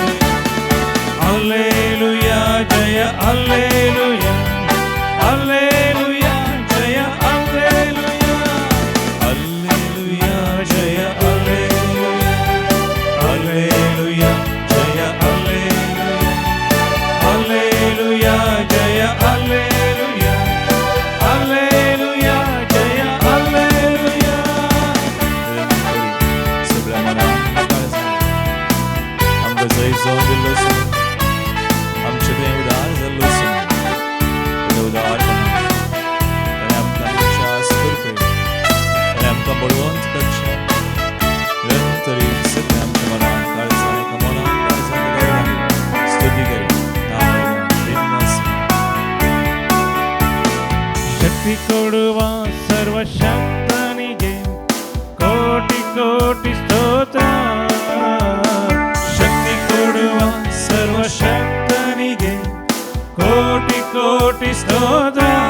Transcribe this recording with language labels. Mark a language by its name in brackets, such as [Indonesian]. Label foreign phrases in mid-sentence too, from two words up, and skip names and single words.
[Kannada] ಹಲ್ಲೆಲೂಯಾ ಜಯ ಹಲ್ಲೆಲೂಯಾ ಹಲ್ಲೆಲೂಯಾ ಜಯ ಹಲ್ಲೆಲೂಯಾ ಹಲ್ಲೆಲೂಯಾ ಜಯ ಹಲ್ಲೆಲೂಯಾ ಹಲ್ಲೆಲೂಯಾ ಜಯ ಹಲ್ಲೆಲೂಯಾ ಹಲ್ಲೆಲೂಯಾ ಜಯ ಹಲ್ಲೆಲೂಯಾ ಹಲ್ಲೆಲೂಯಾ ಜಯ ಹಲ್ಲೆಲೂಯಾ. [Konkani] सगळ्या मनाक आमकां जय जोड दिल्लो आसा. आमचें तें उदार जाल्लो आसा. तें उदारपणान ताणें आमकां विश्वास करपी, ताणें आमकां बळवंत करचें. निरंतरीत सगळ्या आमच्या मनाक काळजां एका मनाक काळजां घालून स्तुती करी. नांव दिन वासा. [Kannada] ಶಕ್ತಿ ಕೊಡುವ ಸರ್ವಶಕ್ತನಿಗೆ ಕೋಟಿ ಕೋಟಿ ಸ್ತೋತ್ರ. ಶಕ್ತಿ ಕೊಡುವ ಸರ್ವಶಕ್ತನಿಗೆ ಕೋಟಿ ಕೋಟಿ ಸ್ತೋತ್ರ.